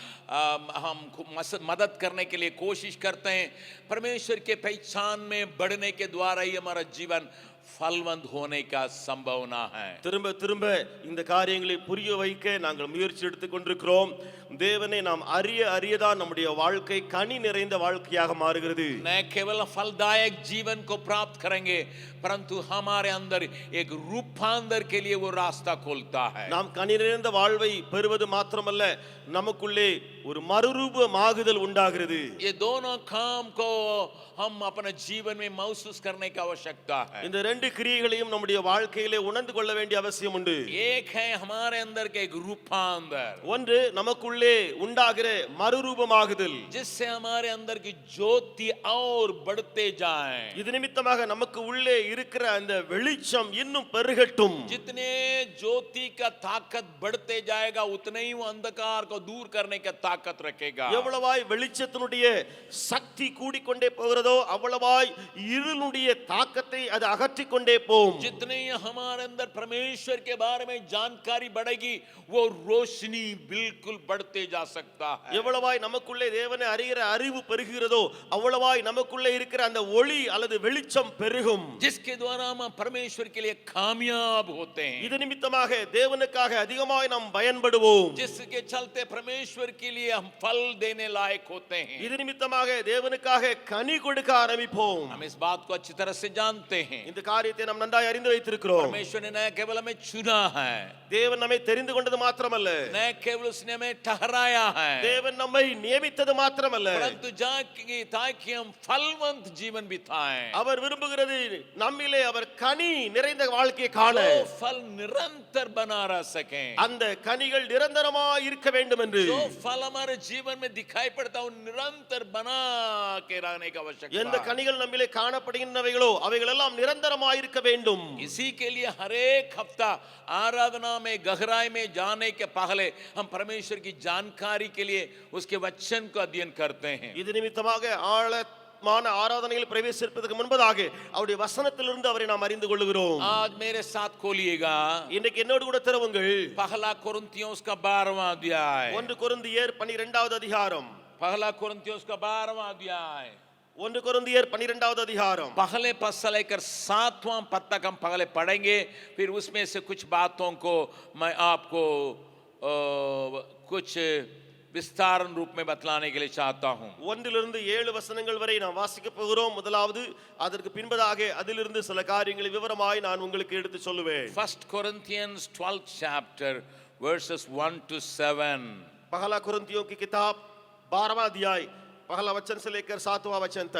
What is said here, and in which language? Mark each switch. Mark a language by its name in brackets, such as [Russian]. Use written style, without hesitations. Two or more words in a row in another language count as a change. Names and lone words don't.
[Hindi] हम मदद करने के लिए कोशिश करते हैं। परमेश्वर के पहचान में बढ़ने के द्वारा ही हमारा जीवन फलवंत होने का संभावना है। [Tamil] திரும்ப திரும்ப இந்த காரியங்களை புரிய வைக்க நாங்கள் முயற்சி எடுத்துக் கொண்டிருக்கிறோம். தேவனை நாம் அறிய அறியதான் நம்முடைய வாழ்க்கை கனி நிறைந்த வாழ்க்கையாக மாறுகிறது. [Hindi] न केवल फलदायक जीवन को प्राप्त करेंगे, परंतु हमारे अंदर एक रूपांतर के लिए वो रास्ता खोलता है। [Tamil] நாம் கனி நிறைந்த வாழ்வை பெறுவது மாத்திரமல்ல, நமக்குள்ளே ஒரு மறுரூபமாகுதல் உண்டாகிறது. [Hindi] ये दोनों काम को हम अपने जीवन में महसूस करने की आवश्यकता है। [Tamil] இந்த ரெண்டு கிரியைகளையும் நம்முடைய வாழ்க்கையிலே உணர்ந்து கொள்ள வேண்டிய அவசியம் உண்டு. [Hindi] एक है हमारे अंदर के एक रूपांतर, [Tamil] ஒன்று நமக்குள்ளே உண்டாகிற மறுரூபமாகுதல், [Hindi] जिससे हमारे अंदर की ज्योति और बढ़ते जाए। [Tamil] இது நிமித்தமாக நமக்கு உள்ளே இருக்கிற அந்த வெளிச்சம் இன்னும் பெருகட்டும். [Hindi] जितने ज्योति का ताकत बढ़ते जाएगा, उतने ही वो अंधकार को दूर करने का ताकत रखेगा। [Tamil] எவ்வளவாய் வெளிச்சத்தினுடைய சக்தி கூடிக்கொண்டே போகிறதோ அவ்வளவாய் இருளுடைய தாக்கத்தை அது அகற்றிக் கொண்டே போகும். [Hindi] जितने हमारे अंदर परमेश्वर के बारे में जानकारी बढ़ेगी, वो रोशनी बिल्कुल बढ़ते जा सकता है। [Tamil] எவ்வளவாய் நமக்குள்ளே தேவனை அறிகிற அறிவு பெருகிறதோ அவ்வளவாய் நமக்குள்ளே இருக்கிற அந்த ஒளி அல்லது வெளிச்சம் பெருகும். [Hindi] जिसके द्वारा हम परमेश्वर के लिए कामयाब होते हैं। [Tamil] இது நிமித்தமாக தேவனுக்காக அதிகமாய் நாம் பயன்படுவோம். [Hindi] जिसके चलते परमेश्वर के लिए हम फल देने लायक होते हैं। [Tamil] இது நிமித்தமாக தேவனுக்காக கனி கொடுக்க ஆரம்பிப்போம். [Hindi] हम इस बात को अच्छी तरह से जानते हैं। [Tamil] இந்த காரியத்தை நாம் நன்றாய் அறிந்து வைத்திருக்கிறோம். [Hindi] परमेश्वर ने न केवल हमें चुना है, [Tamil] தேவன் நம்மை தெரிந்து கொண்டது மாத்திரமல்ல, [Hindi] न केवल उसने हमें ठहराया है, [Tamil] தேவன் நம்மை நியமித்தது மாத்திரமல்ல, [Hindi] परंतु ताकि हम फलवंत जीवन बिताएं। [Tamil] அவர் விரும்புகிறது நம்மிலே அவர் கனி நிறைந்த வாழ்க்கையை காண, [Hindi] जो फल निरंतर बना रह सके, [Tamil] அந்த கனிகள் நிரந்தரமாய் இருக்க வேண்டும் என்று. [Hindi] जो फल हमारे जीवन में दिखाई पड़ता है, वो निरंतर बना के रहने की आवश्यकता [Tamil] எந்த [Hindi] है। [Tamil] கனிகள் நம்மிலே காணப்படுகின்றவைகளோ அவைகள் எல்லாம் நிரந்தரமாய் இருக்க வேண்டும். [Hindi] इसी के लिए हर एक हफ्ता आराधना में गहराई में जाने के पहले हम परमेश्वर की जानकारी के लिए उसके वचन को अध्ययन करते हैं। [Tamil] இது நிமித்தமாக ஆழமான ஆராதனையில் பிரவேசிப்பதற்கு முன்பதாக அவருடைய வசனத்திலிருந்து அவரை நாம் அறிந்து கொள்கிறோம். [Hindi] आज मेरे साथ खोलिएगा [Tamil] இன்றைக்கு என்னோடு கூட திறவுங்கள். [Hindi] पहला कुरिन्थियों का 12वां अध्याय। [Tamil] 1 கொரிந்தியர் 12வது அதிகாரம். [Hindi] पहला कुरिन्थियों का 12वां अध्याय। [Tamil] 1 கொரிந்தியர் 12வது அதிகாரம். [Hindi] पहले पद से लेकर 7वां पद तक हम पहले पढ़ेंगे, फिर उसमें से कुछ बातों को मैं आपको कुछ विस्तार रूप में बतलाने के लिए चाहता हूं। [Tamil] 1லிருந்து 7 வசனங்கள் வரை நாம் வாசிக்க போகிறோம். முதலாவது அதற்கு பின்பதாக அதிலிருந்து சில காரியங்களை விவரமாய் நான் உங்களுக்கு எடுத்து சொல்லுவேன். [English] 1 Corinthians 12th chapter verses 1 to 7। [Hindi] पहला कुरिन्थियों की किताब 12वां अध्याय पहला वचन से लेकर 7वां वचन तक।